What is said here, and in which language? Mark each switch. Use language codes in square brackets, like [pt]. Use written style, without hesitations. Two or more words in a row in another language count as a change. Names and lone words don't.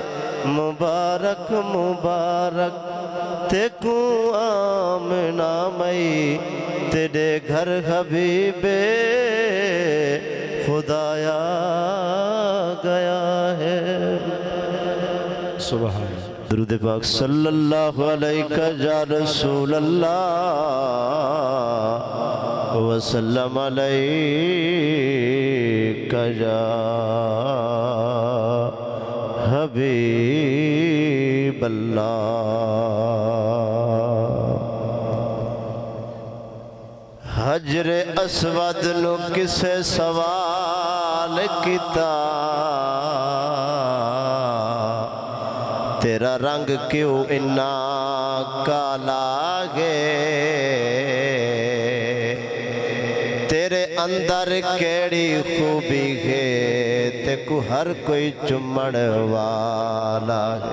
[pa] مبارک مبارک تیکوں آمنہ مائی تیرے گھر حبیب خدا آیا گیا ہے. سبحان درود پاک [ar] صلى الله عليه يا رسول الله وسلم عليك يا حبيب الله. [pa] حجر اسود نوں کسے سوال کیتا، تیرا رنگ کیوں اینا کالا اے، تیرے اندر کیہڑی خوبی ہے، تیکوں ہر کوئی چمن والا ہے.